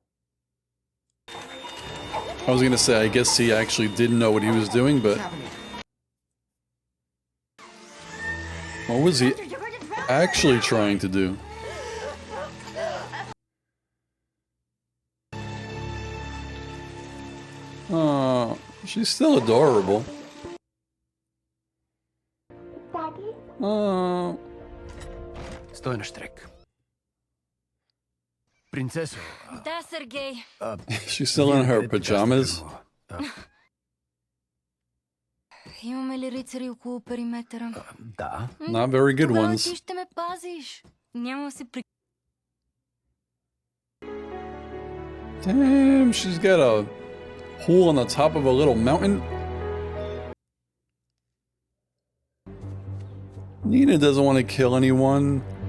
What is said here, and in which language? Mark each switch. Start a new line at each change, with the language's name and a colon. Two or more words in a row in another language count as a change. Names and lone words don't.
English: I was gonna say, I guess he actually didn't know what he was doing, but what was he actually trying to do? Oh, she's still adorable. Oh,
Bulgarian: Стой на штрек. Принцесо. Да, Сергей.
English: she's still in her pajamas.
Bulgarian: Имаме ли рицари около периметъра? Да.
English: Not very good
Bulgarian: Тогава
English: ones.
Bulgarian: ти ще ме пазиш. Няма да се при...
English: Damn, she's got a hole on the top of a little mountain. Nina doesn't want to kill anyone.